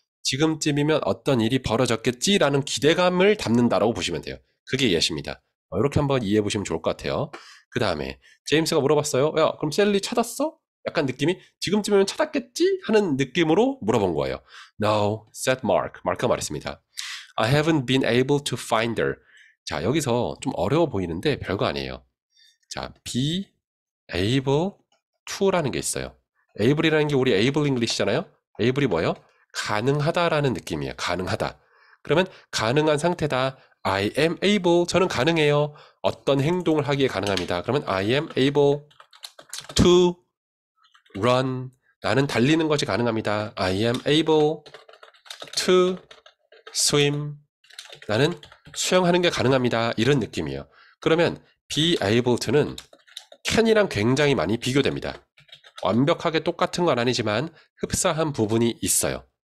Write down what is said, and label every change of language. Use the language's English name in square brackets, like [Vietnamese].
[Korean] 지금쯤이면 어떤 일이 벌어졌겠지라는 기대감을 담는다라고 보시면 돼요. 그게 yet입니다. 이렇게 한번 이해해 보시면 좋을 것 같아요. 그 다음에 제임스가 물어봤어요. 야, 그럼 셀리 찾았어? 약간 느낌이 지금쯤이면 찾았겠지? 하는 느낌으로 물어본 거예요. [English] No, said Mark. [Korean] 마크가 말했습니다. [English] I haven't been able to find her. [Korean] 자, 여기서 좀 어려워 보이는데 별거 아니에요. 자, be able to라는 게 있어요. able이라는 게 우리 able English잖아요. able이 뭐예요? 가능하다라는 느낌이에요. 가능하다. 그러면 가능한 상태다. [English] I am able. [Korean] 저는 가능해요. 어떤 행동을 하기에 가능합니다. [English] 그러면 I am able to run. [Korean] 나는 달리는 것이 가능합니다. [English] I am able to swim. [Korean] 나는 수영하는 게 가능합니다. 이런 느낌이에요. 그러면 be able to는 can이랑 굉장히 많이 비교됩니다. 완벽하게 똑같은 건 아니지만 흡사한 부분이 있어요.